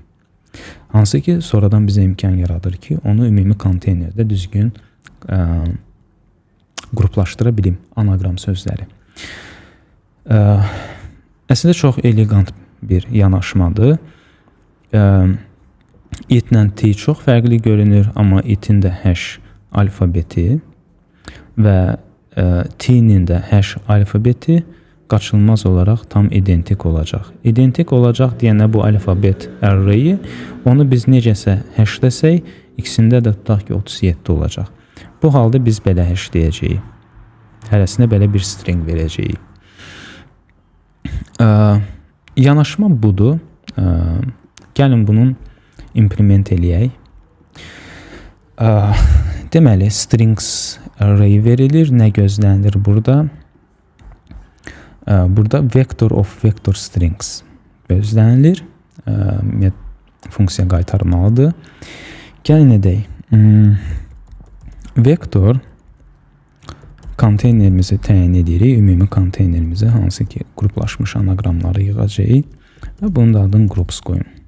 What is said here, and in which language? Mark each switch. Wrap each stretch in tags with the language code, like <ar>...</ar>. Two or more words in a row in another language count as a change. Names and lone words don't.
<az>Hansı ki, sonradan bizə imkan yaradır ki, onu ümumi konteynerdə düzgün qruplaşdıra bilim, anagram sözləri. Əslində çox elegant bir yanaşmadır. It-lə T çox fərqli görünür, amma it-in də hash alfabeti və T-nin də hash alfabeti qaçılmaz olaraq tam identik olacaq. İdentik olacaq deyənə bu alfabet arrayı, onu biz necəsə hashləsək, ikisində də tutaq ki 37 olacaq. Bu halda biz belə hashləyəcəyik. Hərəsinə belə bir string verəcəyik. Yanaşma budur. Gəlin bunun implement eləyək. Deməli,</az> <en>strings array</en> <az>verilir. Nə gözlənilir burada? Burada</az> <en>vector of vector strings</en> <az>gözlənilir. Funksiya qaytarmalıdır. Gəlin edək. Vektor konteynerimizi təyin edirik. Ümumi konteynerimizi, hansı ki qruplaşmış anaqramları yığacağıq və bunun da adını groups qoyun.</az>